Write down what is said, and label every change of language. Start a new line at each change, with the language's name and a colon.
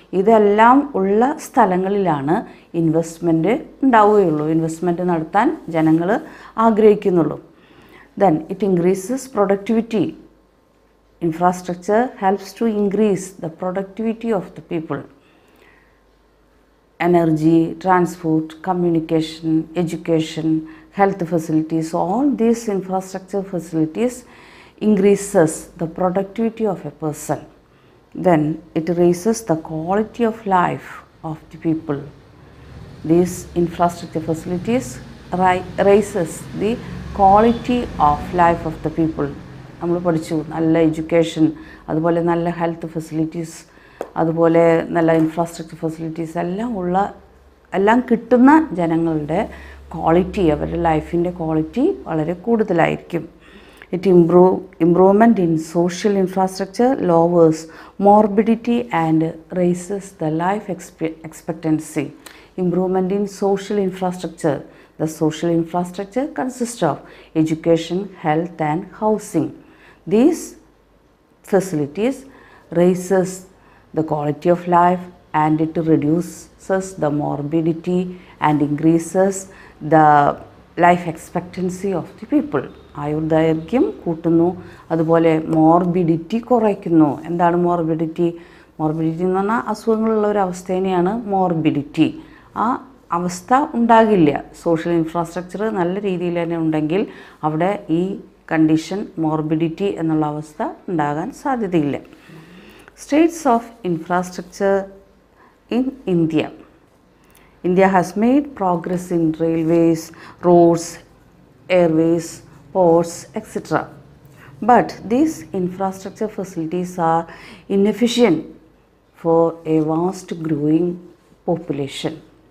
Malayalam: ഇതെല്ലാം ഉള്ള സ്ഥലങ്ങളിലാണ് ഇൻവെസ്റ്റ്മെൻറ്റ് ഉണ്ടാവുകയുള്ളൂ, ഇൻവെസ്റ്റ്മെൻറ്റ് നടത്താൻ ജനങ്ങൾ ആഗ്രഹിക്കുന്നുള്ളൂ.
English: Then it increases productivity. Infrastructure helps to increase the productivity of the people. Energy, transport, communication, education, health facilities, all these infrastructure facilities increases the productivity of a person. Then it raises the quality of life of the people. These infrastructure facilities raises the quality of life of the people.
Malayalam: നമ്മൾ പഠിച്ചു, നല്ല education, അതുപോലെ നല്ല health facilities, അതുപോലെ നല്ല infrastructure facilities എല്ലാം കിട്ടുന്ന ജനങ്ങളുടെ ക്വാളിറ്റി, അവരുടെ ലൈഫിൻ്റെ ക്വാളിറ്റി വളരെ കൂടുതലായിരിക്കും.
English: It improvement in social infrastructure lowers morbidity and raises the life expectancy. Improvement in social infrastructure. The social infrastructure consists of education, health and housing. These facilities raises the quality of life and it reduces the morbidity and increases the life expectancy of the people.
Malayalam: ആയുർദൈർഘ്യം കൂട്ടുന്നു, അതുപോലെ morbidity കുറയ്ക്കുന്നു. എന്താണ് morbidity? Morbidity എന്ന് പറഞ്ഞാൽ അസുഖങ്ങളുള്ള ഒരു അവസ്ഥേനെയാണ് morbidity. ആ അവസ്ഥ ഉണ്ടാകില്ല. സോഷ്യൽ ഇൻഫ്രാസ്ട്രക്ചർ നല്ല രീതിയിൽ തന്നെ ഉണ്ടെങ്കിൽ അവിടെ ഈ കണ്ടീഷൻ, മോർബിഡിറ്റി എന്നുള്ള അവസ്ഥ ഉണ്ടാകാൻ സാധ്യതയില്ല.
English: States of infrastructure in India. India has made progress in railways, roads, airways, ports, etc. But these infrastructure facilities are inefficient for a vast growing population.